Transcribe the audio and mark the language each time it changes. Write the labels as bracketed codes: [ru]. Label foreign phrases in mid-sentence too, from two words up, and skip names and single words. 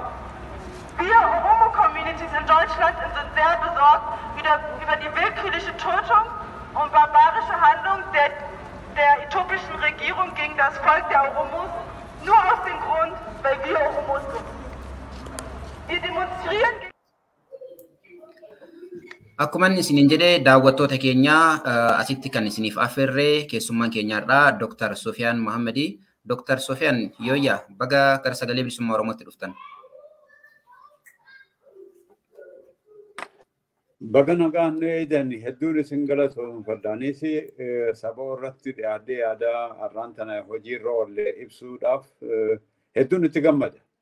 [de] Wir Oromo-Communities in Deutschland sind sehr besorgt über die willkürliche Tötung und barbarische Handlung der äthiopischen Regierung gegen das Volk der Oromos, nur aus dem Grund, weil wir Oromos sind. Wir demonstrieren. [om] Akkuma isiniin jedhe daawwattoota keenya asitti kan isiniif affeerree keessummaan keenyaarraa Dr. Sofiyaan Mohammadi. Dr. Sofiyaan yooyyaa baga gara sagalee bilisummaa Oromootti dhuftan. Baga nagaan eedan hedduun isin galatoomfadhaanis saba irratti dhiyaadhee yaada har'aan tana hojiirra oolle ibsuudhaaf hedduun itti gammada.